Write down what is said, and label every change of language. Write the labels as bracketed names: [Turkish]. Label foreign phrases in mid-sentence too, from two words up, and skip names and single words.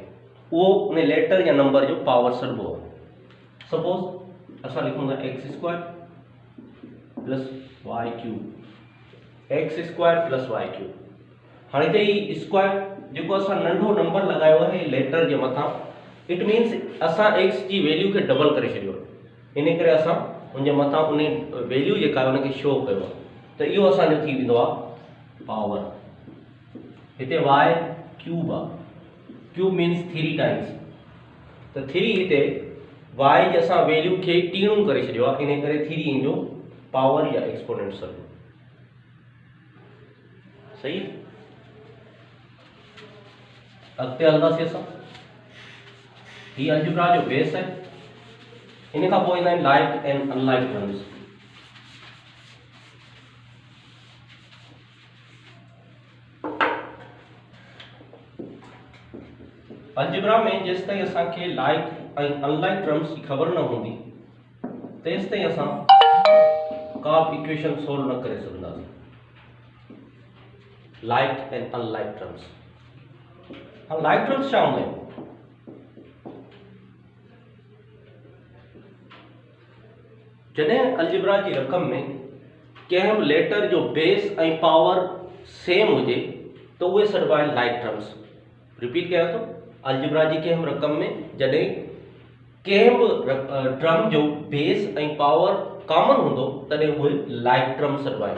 [Sindhi] उहो उन लेटर या नंबर जो पावर सॾिबो आहे। सपोज असां लिखूं था x² + y³ x² + y³ हाणे त ही स्क्वायर जेको असां नंढो नंबर लगायो है लेटर जे मथां, [English] it means [Sindhi] असां x जी वैल्यू के डबल करे छडियो, इन करे असां उन जे मथां उन वैल्यू जेका उन के शो कयो त इहो असां जो थी वेंदो आहे पावर। हिते y क्यूब आहे, [English] cube means 3 times, [Sindhi] त 3 हिते y जे असां वैल्यू के टीणो करे छडियो आहे, इन करे 3 इन जो पावर या एक्सपोनेंशियल। सही, अॻिते हलंदासीं असां। ही अलजेब्रा जो बेस है। इन खां पोइ ईंदा आहिनि [English] like and unlike terms. [Sindhi] अलजेब्रा में जेस ताईं असांखे [English] like and unlike terms [Sindhi] की ख़बर न हूंदी तेस ताईं असां का बि [English] equation solve [Sindhi] न करे सघंदासीं। [English] like and unlike terms, [Sindhi] हाँ [English] like terms [Sindhi] छा हूंदा आहिनि? जॾहिं अलजेब्रा जी रक़म में कंहिं बि लेटर जो बेस ऐं पावर सेम हुजे त उहे सॾिबा आहिनि [English] like terms. [Sindhi] रिपीट कयां थो, अलजेब्रा जी कंहिं बि रक़म में जॾहिं कंहिं बि टर्म जो बेस ऐं पावर कॉमन हूंदो तॾहिं उहे [English] like terms [Sindhi] सॾिबा आहिनि।